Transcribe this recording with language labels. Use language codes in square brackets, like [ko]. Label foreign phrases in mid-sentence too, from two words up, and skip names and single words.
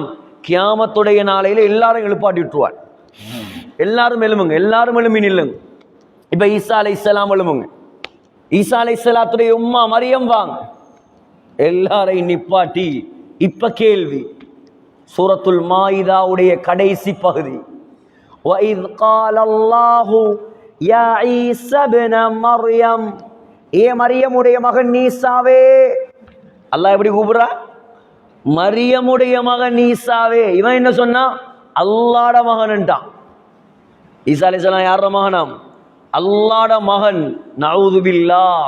[ta] கியாமத்துடைய நாளையில எல்லாரும் எழுப்பாட்டி விட்டுருவார். எல்லாரும் எழுமுங்க, எல்லாரும் எழுமி நில்லுங்க. இப்ப ஈசா அலைஹிஸ்ஸலாம் எழுமுங்க, ஈசா அலைஹிஸ்ஸலாத்துடைய உம்மா மரியம் வாங்க, எல்லாரையும் நிப்பாட்டி. இப்ப கேள்வி, சூரத்துல் மாயிதாவுடைய கடைசி பகுதி, [ar] وَإِذْ قَالَ اللَّهُ يَا عِيسَى ابْنَ مَرْيَمَ, [ta] ஏ மரியமுடைய மகன் ஈசாவே. அல்லாஹ் எப்படி கூப்பிடுறா? மரியமுடைய மகன் ஈசாவே. இவன் என்ன சொன்னா? அல்லாஹ்ட மகன்ட்டான். ஈசா அலைஹிஸ்ஸலாம் யாரோட மகனாம்? அல்லாஹ்ட மகன். [ar] نعوذ بالله.